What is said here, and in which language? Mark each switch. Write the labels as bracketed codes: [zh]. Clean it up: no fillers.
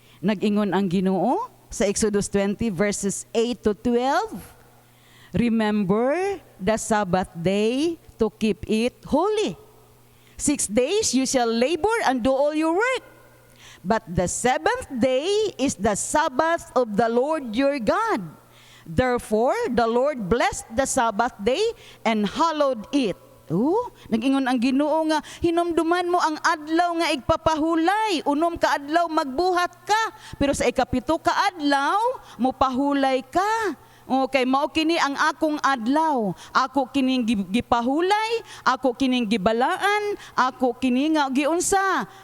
[ceb] Nag-ingon ang Ginoo sa Exodus 20 [en] verses 8 to 12. Remember the Sabbath day to keep it holy. 6 days you shall labor and do all your work. But the seventh day is the Sabbath of the Lord your God. Therefore, the Lord blessed the Sabbath day and hallowed it. [ceb] Nag-ingon ang Ginoo nga, hinumduman mo ang adlaw nga igpapahulay. Unom ka adlaw, magbuhat ka. Pero sa ikapito ka adlaw, mupahulay ka. Okay, mao kini ang akong adlaw. Ako kining gipahulay, ako kining gibalaan, ako kini nga giunsa.